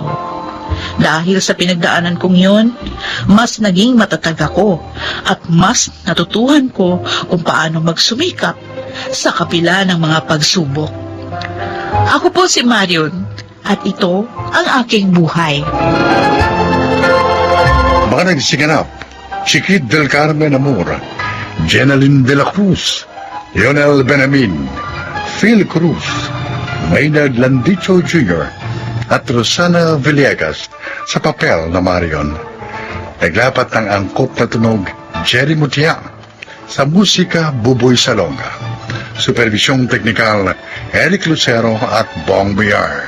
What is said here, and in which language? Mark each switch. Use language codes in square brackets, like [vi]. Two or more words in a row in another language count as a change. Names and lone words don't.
[tl] Dahil sa pinagdaanan kong yon, mas naging matatag ako at mas natutuhan ko kung paano magsumikap sa kapila ng mga pagsubok. Ako po si Marion at ito ang aking buhay. Mga nagsiganap, si Kid del Carmen Amor, Jenaline de la Cruz, Lionel Benamin, Phil Cruz, Maynard Landicho Jr., at Rosana Villegas sa papel na Marion. Naglapat ng angkop na tunog, Jerry Mutia, sa musika, Buboy Salonga. Supervisyong teknikal, Eric Lucero at Bong Biar.